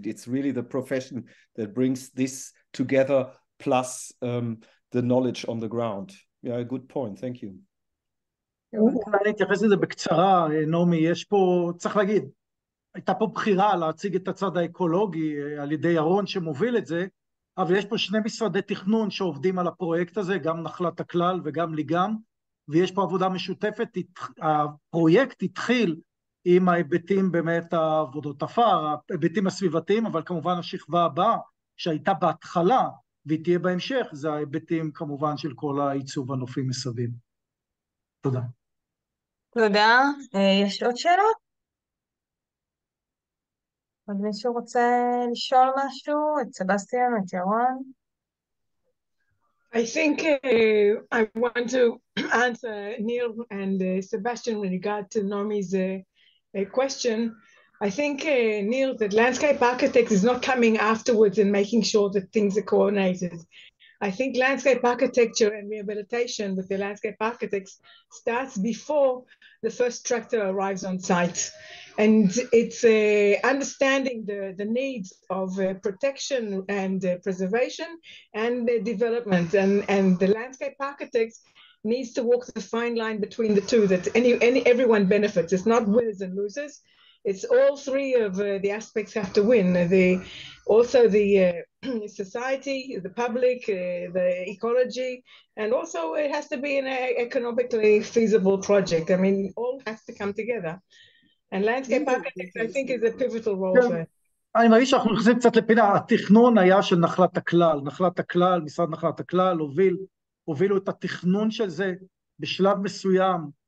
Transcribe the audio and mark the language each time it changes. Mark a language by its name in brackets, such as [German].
[English] It's really the profession that brings this together, plus the knowledge on the ground. Yeah, good point. Thank you. [Hebrew] אני אתייחס לזה בקצרה, נעמי. יש פה, צריך להגיד, הייתה פה בחירה להציג את הצד האקולוגי על ידי ירון שמוביל את זה, אבל יש פה שני משרדי תכנון שעובדים על הפרויקט הזה, גם נחלת הכלל וגם ליגם, ויש פה עבודה משותפת. הפרויקט התחיל עם ההיבטים באמת העבודות עפר, ההיבטים הסביבתיים, אבל כמובן השכבה הבאה שהייתה בהתחלה והיא תהיה בהמשך, זה ההיבטים כמובן של כל העיצוב הנופי מסביב. תודה. תודה. יש עוד שאלות? עוד מישהו רוצה לשאול משהו? את סבסטיאן, את ירון? [English] I think I want to answer Neil and Sebastian with regard to Nomi's question. I think, Neil, that landscape architect is not coming afterwards and making sure that things are coordinated. I think landscape architecture and rehabilitation with the landscape architects starts before the first tractor arrives on site. And it's understanding the needs of protection and preservation and development. And the landscape architects needs to walk the fine line between the two, that everyone benefits. It's not winners and losers. It's all three of the aspects have to win. Also the society, the public, the ecology, and also it has to be an economically feasible project. I mean, all has to come together. And landscape architects, I think, is a pivotal role for it. [Hebrew] אני מרגיש שאנחנו נכנסים קצת לפינה. התכנון היה של נחלת הכלל. נחלת הכלל, משרד נחלת הכלל, הובילו את התכנון של זה בשלב מסוים.